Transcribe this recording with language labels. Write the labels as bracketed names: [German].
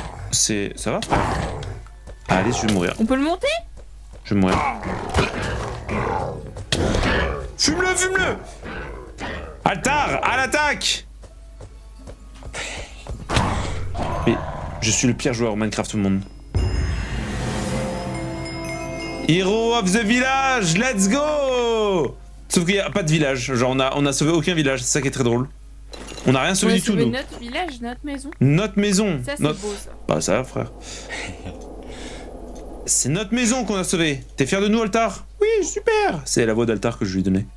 [French] C'est... Ça va frère? Allez, je vais mourir. On peut le monter? Je vais mourir. Fume-le, fume-le! Altar, à l'attaque! Mais je suis le pire joueur Minecraft au monde. [English] Hero of the village, let's go! [French] Sauf qu'il n'y a pas de village, genre on a sauvé aucun village, c'est ça qui est très drôle. On a rien sauvé du tout nous. Notre village, notre maison. Notre maison. Ça c'est notre... beau ça. Bah ça va frère. C'est notre maison qu'on a sauvée. T'es fier de nous Altar? Oui, super. C'est la voix d'Altar que je lui ai donnée.